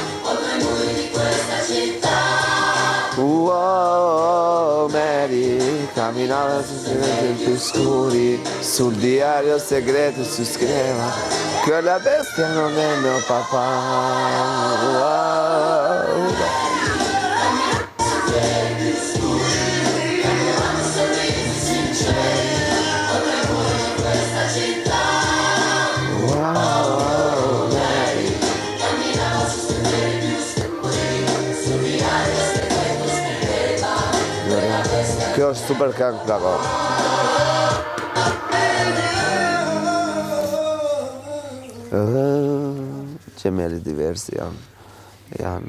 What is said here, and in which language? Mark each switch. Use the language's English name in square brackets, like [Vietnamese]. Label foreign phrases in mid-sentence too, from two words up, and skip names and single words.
[Italian] Wow, Mary camminava su strade più scuri, sul diario segreto si scriveva quella bestia non è mio papà. Wow. Wow, Mary. [Albanian] Kjo është super këngë plako. Gjemeli diversi janë.